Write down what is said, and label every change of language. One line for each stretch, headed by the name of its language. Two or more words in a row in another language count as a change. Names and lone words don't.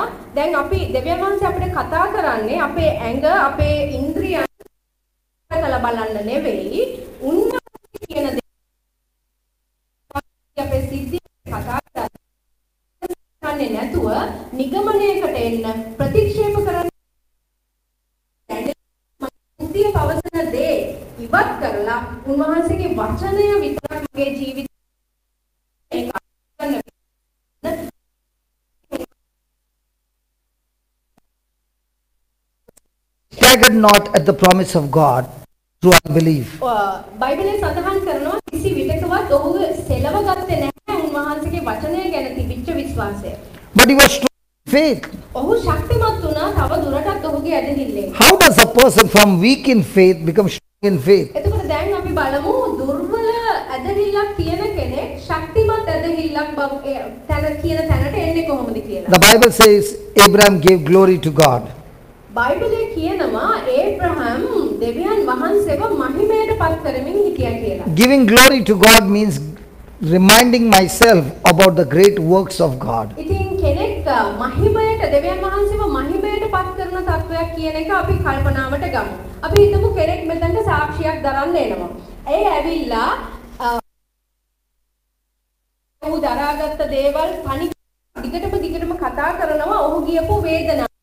Sinhala: දැන් අපි දෙවියන් වහන්සේ අපිට කතා කරන්නේ අපේ ඇඟ අපේ ඉන්ද්‍රියන් කලබල බලන්න නෙවෙයි උන්වහන්සේ කියන දේ අපේ සිද්ධි කතා කරන්නේ නැතුව නිගමනයකට එන්න ප්‍රතික්ෂේප කරන්න මුදිය පවසන දේ ඉවත් කරලා උන්වහන්සේගේ වචනය විතරක් මගේ ජීවිතේ
English: staggered not at the promise of God through unbelief.
Sinhala: බයිබලයේ සඳහන් කරනවා කිසි විටකවත් ඔහු සෙලව ගත්තේ නැහැ උන්වහන්සේගේ වචනය ගැන තිබිච්ච විශ්වාසය.
English: But he was strong in faith.
Sinhala: ඔහු ශක්තිමත් වුණා තව දුරටත් ඔහුගේ ඇදහිල්ලෙන්.
English: How does a person from weak in faith become strong in faith?
Sinhala: එතකොට දැන් අපි බලමු දුර්වල ඇදහිල්ලක් තියෙන කෙනෙක් ශක්තිමත් ඇදහිල්ලක් කියන තැනට එන්නේ කොහොමද කියලා.
English: The Bible says Abraham gave glory to God.
Sinhala: බයිබලයේ කියනවා ඒබ්‍රහම් දෙවියන් වහන්සේව මහිමයට පත් කරමින් හිටියා කියලා.
English: Giving glory to God means reminding myself about the great works of God.
Sinhala: ඉතින් කෙනෙක් මහිමයට දෙවියන් වහන්සේව මහිමයට පත් කරන තත්වයක් කියන එක අපි කල්පනාවට ගමු. අපි හිතමු කෙනෙක් මෙතනට සාක්ෂියක් දරන්න එනවා. ඒ ඇවිල්ලා ඔහු දරාගත්ත දේවල් තනි දිගටම කතා කරනවා ඔහු ගියපු වේදනාව.